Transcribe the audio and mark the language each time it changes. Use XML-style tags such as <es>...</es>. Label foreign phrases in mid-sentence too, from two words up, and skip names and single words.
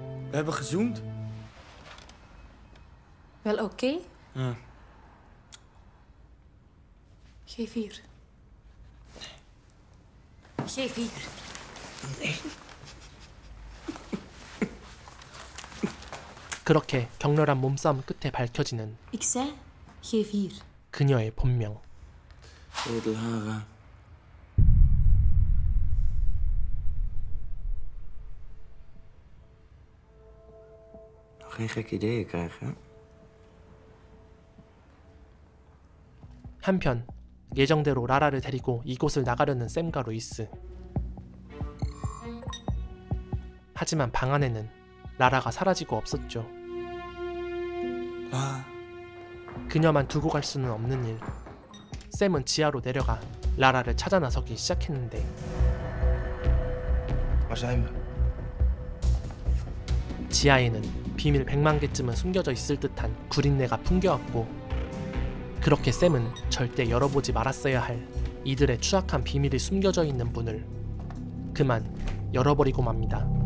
<nl>We hebben gezoend. Wel oké? Ja. Geef hier. Geef hier. Nee.</nl> <ko>그렇게 격렬한 몸싸움 끝에 밝혀지는</ko> <nl>Ik zei, geef hier.</nl> <ko>그녀의 본명.</ko> <nl>Edelhara. Geen gekke ideeën krijgen, hè?</nl> <ko>한편 예정대로 라라를 데리고 이곳을 나가려는 샘과 루이스. 하지만 방 안에는 라라가 사라지고 없었죠. 그녀만 두고 갈 수는 없는 일. 샘은 지하로 내려가 라라를 찾아 나서기 시작했는데</ko> <nl>Waar zijn we?</nl> <ko>지하에는 비밀 100만 개쯤은 숨겨져 있을 듯한 구린내가 풍겨왔고, 그렇게 샘은 절대 열어보지 말았어야 할 이들의 추악한 비밀이 숨겨져 있는 문을 그만 열어버리고 맙니다.</ko>